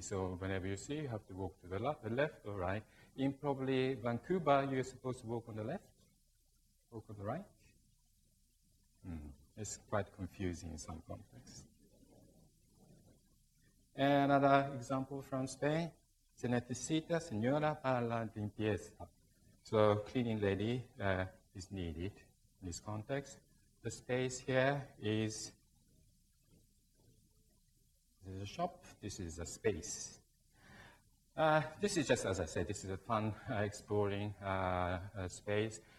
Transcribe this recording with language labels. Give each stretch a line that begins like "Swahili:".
English: So whenever you see, you have to walk to the left or right. In probably Vancouver, you're supposed to walk on the left, walk on the right. It's quite confusing in some contexts. Another example from Spain.
Spanish: Se necesita señora para la limpieza.
English: So cleaning lady is needed in this context. The space here is this is a shop. This is a space. This is just, as I said, this is a fun exploring space.